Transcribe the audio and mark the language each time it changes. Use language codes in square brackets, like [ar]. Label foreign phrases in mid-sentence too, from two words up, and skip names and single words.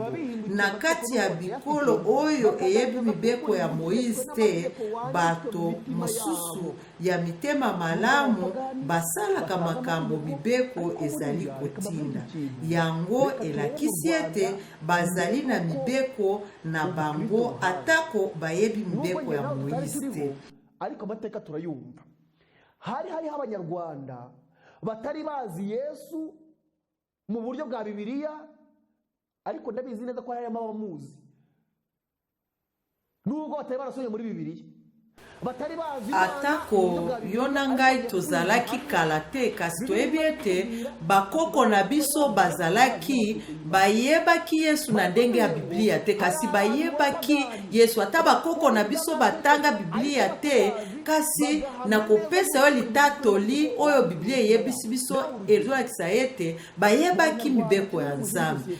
[ln] Na kati ya bikolo oyo eyebi mibeko ya Moïse te, bato mosusu ya mitema malamu basalaka makambo mibeko ezali kotinda. Yango elakisi ete bazali na mibeko na bango atako bayebi mibeko ya Moïse te. [rw] Ariko amateka turayumva. Hariho abanyarwanda batari bazi Yesu mu buryo bwa Bibiliya, ariko ndabizi neza ko harimo abamuzi nubwo batari barasomye muri Bibiliya. [ln] Atako yona ngai tozalaki kala te, kasi toyebi ete bakoko na biso bazalaki bayebaki Yesu na ndenge ya Biblia te, kasi bayebaki Yesu. Ata bakoko na biso batanga Biblia te, kasi na kopesa yo litatoli oyo Biblia yebisi biso ezolakisa ete bayebaki mibeko ya Nzambe.